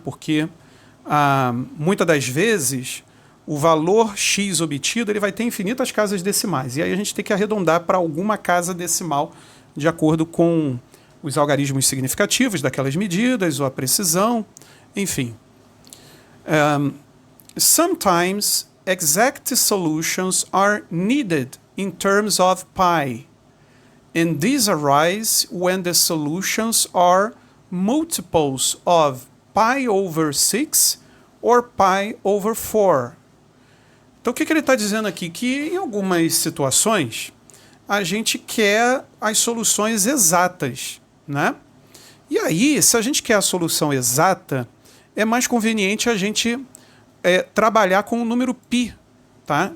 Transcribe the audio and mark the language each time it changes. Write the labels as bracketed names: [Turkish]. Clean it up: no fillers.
[Portuguese] Porque muitas das vezes o valor x obtido ele vai ter infinitas casas decimais, e aí a gente tem que arredondar para alguma casa decimal de acordo com os algarismos significativos daquelas medidas, ou a precisão, enfim. [English] Sometimes exact solutions are needed in terms of pi, and these arise when the solutions are multiples of pi over 6 or pi over 4. [Portuguese] Então, o que ele está dizendo aqui? Que em algumas situações a gente quer as soluções exatas, né? E aí, se a gente quer a solução exata, é mais conveniente a gente trabalhar com o número π, tá?